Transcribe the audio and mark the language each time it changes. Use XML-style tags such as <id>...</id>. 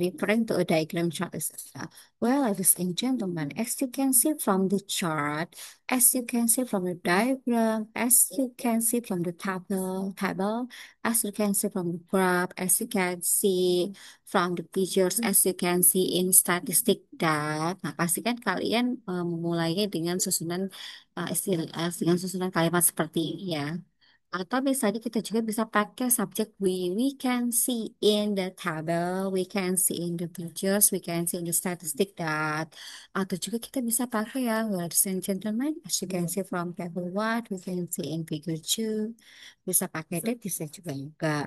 <en>Referring to a diagram chart, etc. Well, ladies and gentlemen, as you can see from the chart, as you can see from the diagram, as you can see from the table, as you can see from the graph, as you can see from the pictures, as you can see in statistic that.</en> <id>Nah, pastikan kalian memulainya dengan susunan dengan susunan kalimat seperti ini ya. Atau misalnya kita juga bisa pakai subjek</id> <en>we can see in the table, we can see in the pictures, we can see in the statistic that.</en> <id>Atau juga kita bisa pakai ya,</id> <en>ladies and gentlemen, as you can see from table what, we can see in figure two.</en> <id>Bisa pakai that, bisa juga enggak.</id>